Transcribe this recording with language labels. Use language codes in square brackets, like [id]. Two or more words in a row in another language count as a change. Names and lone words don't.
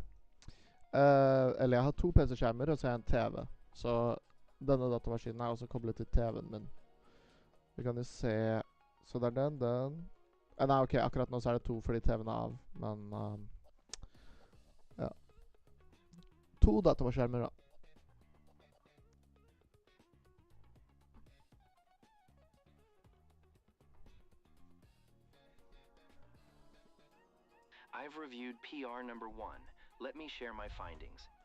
[no] Eller jeg har 2 PC-skjermer, og så har jeg en TV. Så denne datamaskinen er også koblet til TV-en min. Vi kan jo se. Så det er den. Nei, ok, akkurat nå så er det 2 fordi TV-en er av. Men ja. 2 dataskjermer, da. [en] I've reviewed PR number 1. Let me share my findings.